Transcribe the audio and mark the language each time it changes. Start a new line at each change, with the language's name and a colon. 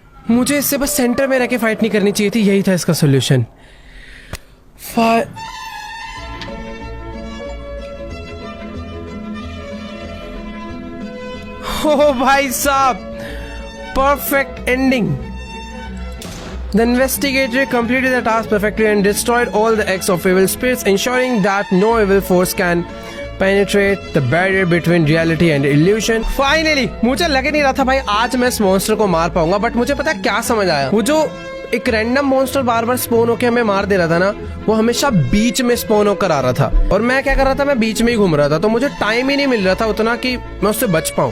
Hindi: मुझे इससे बस सेंटर में रह के फाइट नहीं करनी चाहिए थी, यही था इसका सोल्यूशन। ओ भाई साहब, perfect ending.
English: The investigator completed the task perfectly and destroyed all the eggs of evil spirits, ensuring that no evil force can penetrate the barrier between reality and illusion.
Hindi: Finally, मुझे लग नहीं रहा था भाई आज मैं इस मॉन्स्टर को मार पाऊंगा, बट मुझे पता है क्या समझ आया। वो जो एक रैंडम मॉन्स्टर बार बार स्पॉन होकर हमें मार दे रहा था ना, वो हमेशा बीच में स्पॉन होकर आ रहा था, और मैं क्या कर रहा था, मैं बीच में ही घूम रहा था, तो मुझे टाइम ही नहीं मिल रहा था उतना कि मैं उससे बच पाऊं।